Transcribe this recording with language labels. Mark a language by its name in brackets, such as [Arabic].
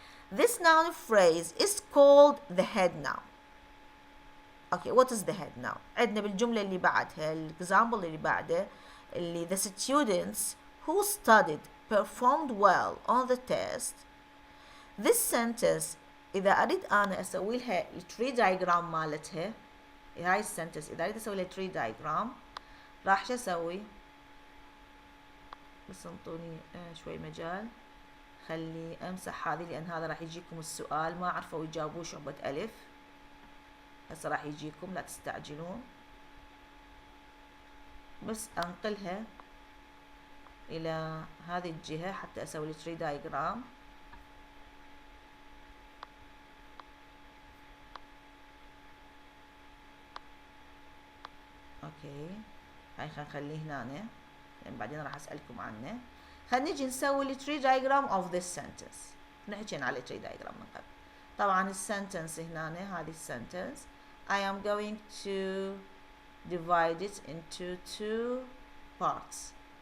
[English] This noun phrase is called the head noun. Okay, what is the head noun? [Arabic] عندنا بالجملة اللي بعدها الexample اللي بعده اللي [English] the students who studied performed well on the test. [Arabic] This sentence إذا أريد أنا أسوي لها tree diagram مالتها، هاي السنتنس إذا أريد أسوي لها tree diagram راح شو أسوي؟ بس انطوني شوي مجال، خلي أمسح هذه لأن هذا راح يجيكم السؤال ما عرفوا يجاوبوه شعبة ألف. هسه راح يجيكم لا تستعجلون، بس أنقلها إلى هذه الجهة حتى أسوي التري دايجرام. أوكي هاي خلينا نخليه هنا لأن بعدين راح أسألكم عنه. خلينا نجي نسوي التري دايجرام [English] of this sentence. [Arabic] نحكي على التري دايجرام من قبل. طبعا السنتنس هنا هذه السنتنس [English] I am going to divide it into two parts.